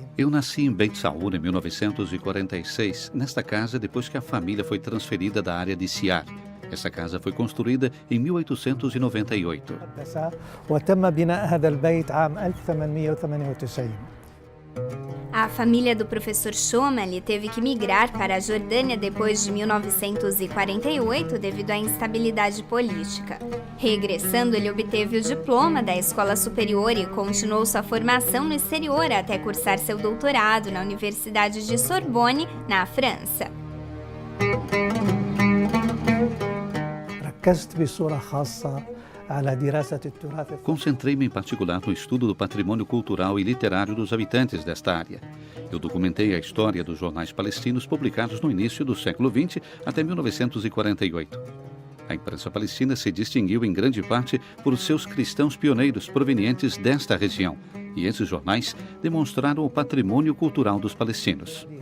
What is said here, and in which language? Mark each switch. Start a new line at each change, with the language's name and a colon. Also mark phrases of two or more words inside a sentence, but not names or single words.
Portuguese: Eu nasci em Beit Saur em 1946, nesta casa depois que a família foi transferida da área de Siar. Essa casa foi construída em 1898.
Arabic: وتم بناء هذا البيت عام 1898.
Portuguese: A família do professor Shomali teve que migrar para a Jordânia depois de 1948 devido à instabilidade política. Regressando, ele obteve o diploma da escola superior e continuou sua formação no exterior até cursar seu doutorado na Universidade de Sorbonne, na França.
Arabic: ركزت بصورة خاصة على دراسة التراث.
Portuguese: Concentrei-me em particular no estudo do patrimônio cultural e literário dos habitantes desta área. Eu documentei a história dos jornais palestinos publicados no início do século XX até 1948. A imprensa palestina se distinguiu em grande parte por seus cristãos pioneiros provenientes desta região, e esses jornais demonstraram o patrimônio cultural dos palestinos.